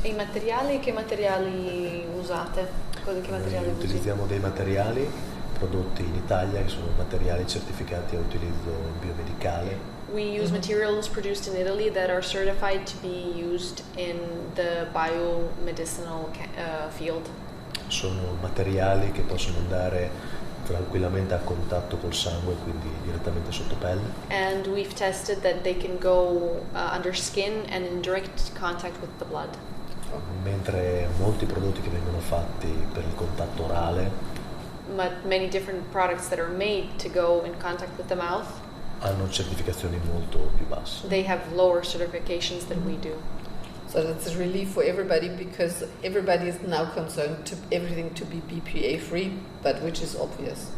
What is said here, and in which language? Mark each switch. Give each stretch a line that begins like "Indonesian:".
Italian: E i materiali, che materiali usate? Che materiali Noi utilizziamo dei materiali prodotti in Italia che sono materiali certificati a utilizzo biomedicale.
English: We use materials produced in Italy that are certified to be used in the biomedicinal field.
Italian: Sono materiali che possono andare tranquillamente a contatto col sangue, quindi direttamente sotto pelle.
English: And we've tested that they can go under skin and in direct contact with the blood.
Italian: Mentre molti prodotti che vengono fatti per il contatto orale
English: But many different products that are made to go in contact with the mouth,
Italian: hanno certificazioni molto più basse.
English: they have lower certifications than we do. So that's a relief for everybody, because everybody is now concerned to everything to be BPA free, but which is obvious.